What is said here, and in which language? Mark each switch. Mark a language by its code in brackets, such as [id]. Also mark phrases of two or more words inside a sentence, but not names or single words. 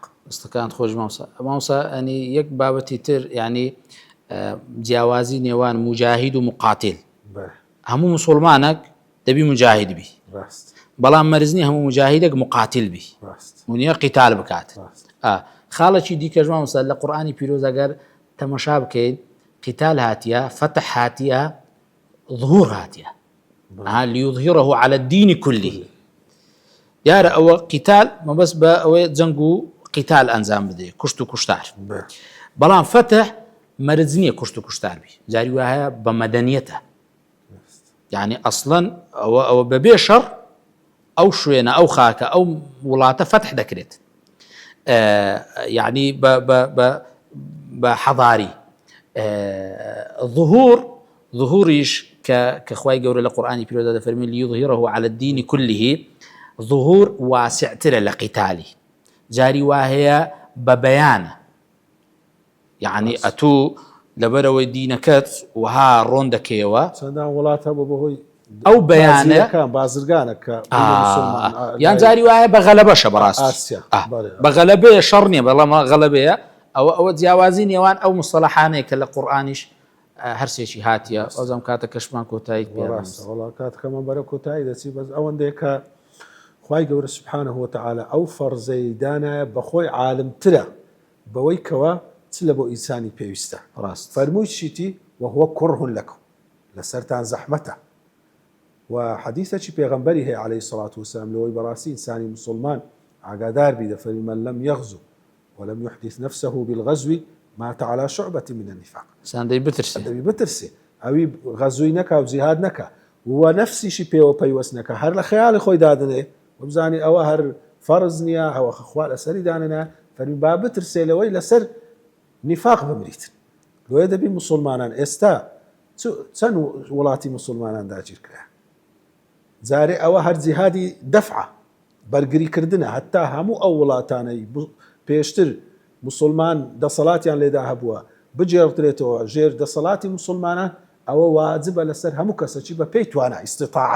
[ckb] ستەکان خۆش مامۆستا ئەنی یەک بابەتی تر ینی جیاوازی نێوان مجاهید و مقاتل هەموو مسلمانێک دەبی مجاهید بی بەڵام مەرزنی هەموو مجاهیدێک مقاتل بی ونیە قیتال بکات خاڵێکی دیکەش مامۆستا لە قورئانی پیرۆز ئەگەر تەماشا بکەین قیتال هاتیە فتح هاتیە ظهور هاتیە [ar] ليظهره على الدين كله [ckb] دیارە ئەوە قیتال مەبەست بە ئەوەی جەنگ و قیتال ئەنجام بدەیت کوشت و کوشتار بەڵام فتح مەرج نییە کوشت و کوشتاربی جاری وایە بە مەدەنیەتە یعنی ئەسڵەن ئەوە بەبێ شەڕ ئەو شوێنە ئەو خاکە ئەو وڵاتە فتح دەکرێت یعنی بە حەضاری ظهوریش کە خوای گەورە لە قورئانی پیرۆزە دەفەرمێ [ar] لیظهیرەه علی الدین كله [ckb] ظهور واسعترە لە قیتالی جاری وایە بە بەیانە یعنی ئەتوو لەبەرەوەی دینەکەت وها ڕۆن دەکەیەوە چەندان وڵات هەبوو بەهۆی ئەو بەیانە بازرگانە کە یان جاری وایە بە غەلەبەشە بەڕاستی بە غەلەبەیە شەڕ نییە بەڵام غەلەبەیە ئەوە جیاوازی نێوان ئەو مستەلەحانەیە کە لە قورئانیش هەرسێکی هاتیە ئەوزەم کاتە کەشمان کۆتایی وڵا کاتەکەمان بەرە کۆتایی دەچی بەس ئەوەندەیە کە خوای گەورە [ar] سبحانه وتعالى [ckb] ئەو فەرزەی دانایە بەخۆی عالمترە بەوەی کەوە چ لە بۆ ئینسانی پێویستە ڕاست فەرمووی چیتی [ar] وهو كره لكم [ckb] لەسەرتان زەحمەتە و حەدیثێکی پێغەمبەری هەیە [ar] عليه الصلاة والسلام [ckb] لەوەی بەڕاستی ئینسانی مسلمان ئاگادار بی دەفەرمی [ar] من لم يغزو ولم يحدث نفسه بالغزو مات على شعبة من النفاق [ckb] ساندەی بترسێ ئەوی غەزووی نەکا و جیهاد نەکا و نەفسیشی پێوە پەیوەست نەکە هەر لە خەیاڵی خۆی دادنێ وبزانی ئەوە هەر فەرز نییە ئەوە خوا لەسەری دانەنا فەرمی با بترسێ لەوەی لەسەر نفاق بمریتن لۆیە دەبی مسلمانان ئێستا چەند وڵاتی مسلمانان داگیر کرا جارێ ئەوە هەر جیهادی دەفعە بەرگریکردنە هەتا هەموو ئەو وڵاتانەی پێشتر مسلمان دەسەڵاتیان لێدا هەبووە بجێڕدرێتەوە ژێر دەسەڵاتی مسلمانان ئەوە واجبە لەسەر هەموو کەسەکی بە پێی توانە ئیستطاعە